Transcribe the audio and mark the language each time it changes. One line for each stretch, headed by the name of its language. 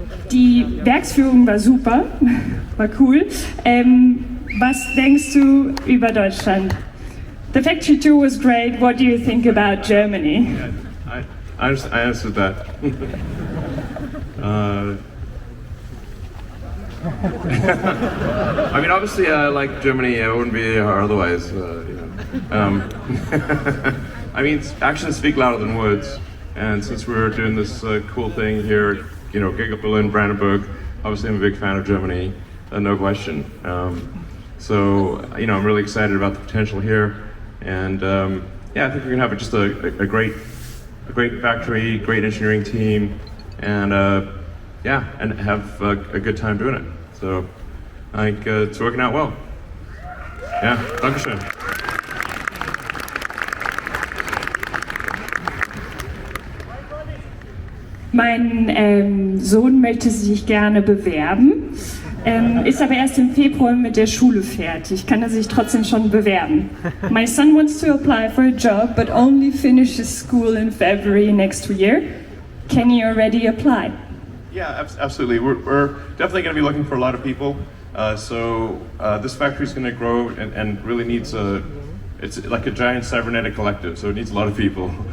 German: Die Werksführung war super, war cool. Was denkst du über Deutschland?
English: The factory tour was great. What do you think about Germany? Yeah, I answered that. I mean, obviously, I like Germany. I wouldn't be here otherwise. I mean, actions speak louder than words. And since we're doing this cool thing here, Giga Berlin-Brandenburg, obviously I'm a big fan of Germany, no question. So, I'm really excited about the potential here. And yeah, I think we're gonna have just a great factory, great engineering team, and yeah, and have a good time doing it. So, I think it's working out well. Yeah, Dankeschön.
German: Mein Sohn möchte sich gerne bewerben, ist aber erst im Februar mit der Schule fertig. Kann er sich trotzdem schon bewerben?
English: My son wants to apply for a job, but only finishes school in February next year. Can he already apply? Yeah, absolutely. We're definitely going to be looking for a lot of people. So this factory is going to grow and really needs it's like a giant cybernetic collective, so it needs a lot of people.